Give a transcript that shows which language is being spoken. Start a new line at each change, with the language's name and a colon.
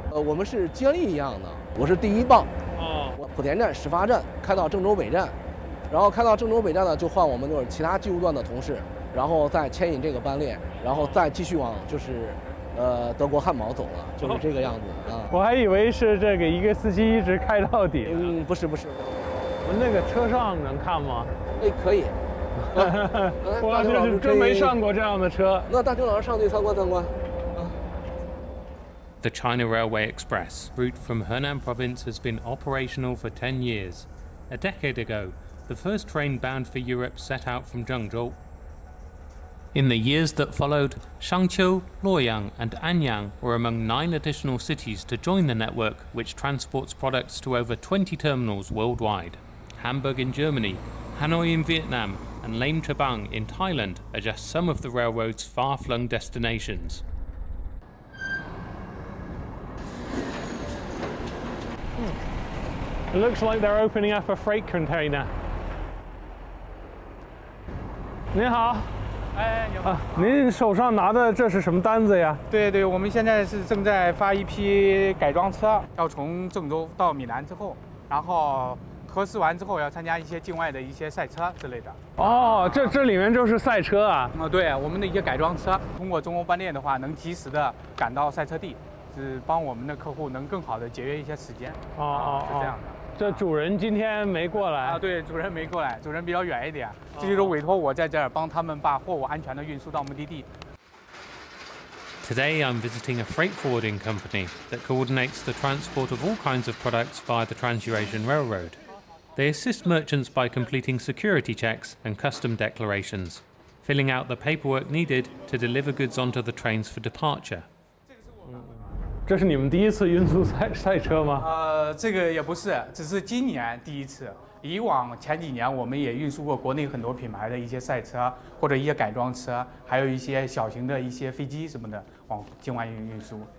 Chinese: 我们是接力一样的，我是第一棒。我莆田站始发站开到郑州北站，然后开到郑州北站呢，就换我们就是其他技术段的同事，然后再牵引这个班列，然后再继续往德国汉堡走了，就是这个样子啊。我还以为是这个一个司机一直开到底。不是。我们那个车上能看吗？可以。我就是真没上过这样的车。那大牛老师上去参观。
English: The China Railway Express route from Henan province has been operational for 10 years. A decade ago, the first train bound for Europe set out from Zhengzhou. In the years that followed, Shangqiu, Luoyang and Anyang were among 9 additional cities to join the network, which transports products to over 20 terminals worldwide. Hamburg in Germany, Hanoi in Vietnam and Laem Chabang in Thailand are just some of the railroad's far-flung destinations. It looks like they're opening up a freight container.
Chinese: 您好。你好。您手上拿的这是什么单子呀？对，我们现在是正在发一批改装车，要从郑州到米兰之后，然后核试完之后要参加一些境外的一些赛车之类的。这里面就是赛车啊？对，我们的一些改装车，通过中欧班列的话，能及时的赶到赛车地，是帮我们的客户能更好的节约一些时间。是这样的。这主人今天没过来对，主人没过来，主人比较远一点，这就是委托我在这儿帮他们把货物安全的运输到目的地。
English: Today I'm visiting a freight forwarding company that coordinates the transport of all kinds of products via the Trans-Eurasian Railroad. They assist merchants by completing security checks and custom declarations, filling out the paperwork needed to deliver goods onto the trains for departure.
Chinese: 这是你们第一次运输赛车吗？这个也不是，只是今年第一次。以往前几年我们也运输过国内很多品牌的一些赛车或者一些改装车，还有一些小型的一些飞机什么的往境外运输。